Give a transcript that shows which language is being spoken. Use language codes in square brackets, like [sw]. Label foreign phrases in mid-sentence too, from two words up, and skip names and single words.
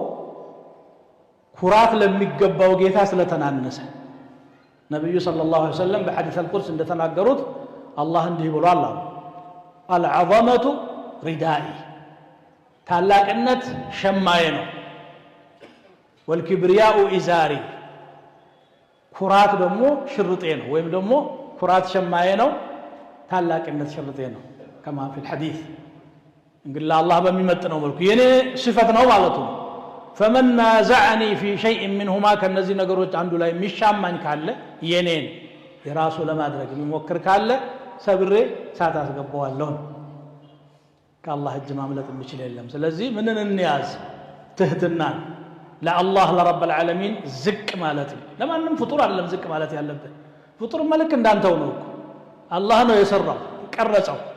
[am] ኩራት ለሚገባው ጌታ ስለተናነሰ ነብዩ [ar] صلى الله عليه وسلم [am] በሐዲስ አልቁርስ እንደተናገሩት አላህ እንዲህ ብሏል [ar] العظمة ردائي [am] ታላቅነት ሸማዬ ነው [ar] والكبرياء إزاري [am] ኩራት ደግሞ ሽርጤ ነው ወይም ደግሞ ኩራት ሸማዬ ነው ታላቅነት ሽርጤ ነው [ar] كما في الحديث [am] እንግዲህ ለአላህ በሚመጥነው መልኩ የኔ ሲፈት ነው ማለት ነው [ar] فمن نازعني في شيء منهما [am] ከነዚህ ነገሮች አንዱ ላይ የሚሻማኝ ካለ የኔን የራሱ ለማድረግ የሚሞክር ካለ ሰብሬ ሳት አስገባዋለሁ ከአላህ እጅ ማምለጥ የሚችል የለም ስለዚህ ምንን እንያዝ ትህትና ለአላህ ለረብ العالمين ዝቅ ማለት ለማንም ፍጡር አይደለም ዝቅ ማለት ያለበት ፍጡር መልክ እንዳንተው ነው አላህ ነው የሰራው ቀረጸው